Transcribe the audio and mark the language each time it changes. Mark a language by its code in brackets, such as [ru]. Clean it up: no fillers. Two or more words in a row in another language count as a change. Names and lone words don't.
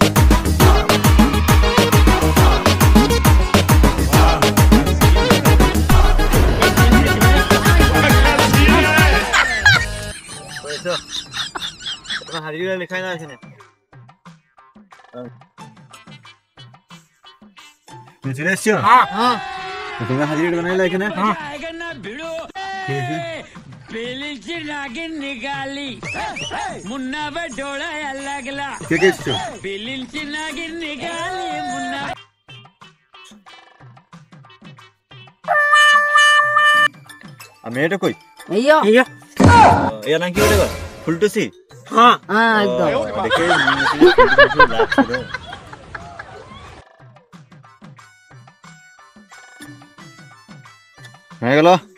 [bn] হাজিরা লেখাই না এখানে। চলে এসছো? হ্যাঁ হ্যাঁ তোমরা হাজিরা বানাইলে এখানে? হ্যাঁ ঠিক আছে। [mr] बेलीची नागिन निघाली मुन्ना बे डोळा लागला [bn] কে কে এসছো? [mr] बेलीची नागिन निघाली मुन्ना [bn] আর মেয়েটা কই? এইও এইয়া এর নাম কি বলে গো? ফুলটুসি? হ্যাঁ হ্যাঁ একদম দেখে ফুলটুসি লাগছিল। হয়ে গেল।